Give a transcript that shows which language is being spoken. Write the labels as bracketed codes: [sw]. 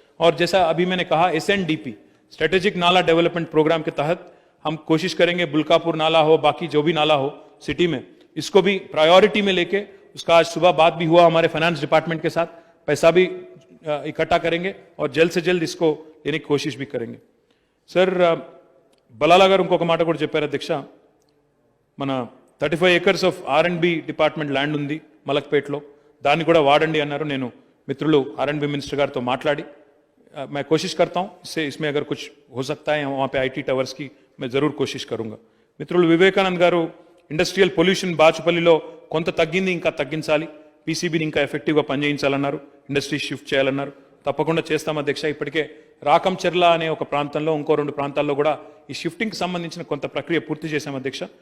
[hi] और जैसा अभी मैंने कहा SNDP स्ट्रेटेजिक नाला डेवलपमेंट प्रोग्राम के तहत हम कोशिश करेंगे, बुल्कापुर नाला हो, बाकी जो भी नाला हो सिटी में, इसको भी प्रायोरिटी में लेके, उसका आज सुबह बात भी हुआ हमारे फाइनेंस डिपार्टमेंट के साथ, पैसा भी इकट्ठा करेंगे और जल्द से जल्द इसको लेने की कोशिश भी करेंगे. [te] सर बलाला गाరు ఇంకొక మాట కూడా చెప్పారు అధ్యక్ష, మన 35 acres of R&B department land ఉంది మలక్పేటలో, దాన్ని కూడా వాడండి అన్నారు. నేను మిత్రులు R&B మినిస్టర్ గారితో మాట్లాడి [hi] मैं कोशिश करता हूं इसमें अगर कुछ हो सकता है वहां पे IT టవర్స్ की मैं जरूर कोशिश करूंगा. [te] మిత్రులు వివేకానంద్ గారు ఇండస్ట్రియల్ పొల్యూషన్ బాచుపల్లిలో కొంత తగ్గింది, ఇంకా తగ్గించాలి, పీసీబీని ఇంకా ఎఫెక్టివ్గా పనిచేయించాలన్నారు, ఇండస్ట్రీ షిఫ్ట్ చేయాలన్నారు. తప్పకుండా చేస్తాం అధ్యక్ష. ఇప్పటికే రాకంచెర్ల అనే ఒక ప్రాంతంలో ఇంకో 2 ప్రాంతాల్లో కూడా ఈ షిఫ్టింగ్కి సంబంధించిన కొంత ప్రక్రియ పూర్తి చేశాం అధ్యక్ష.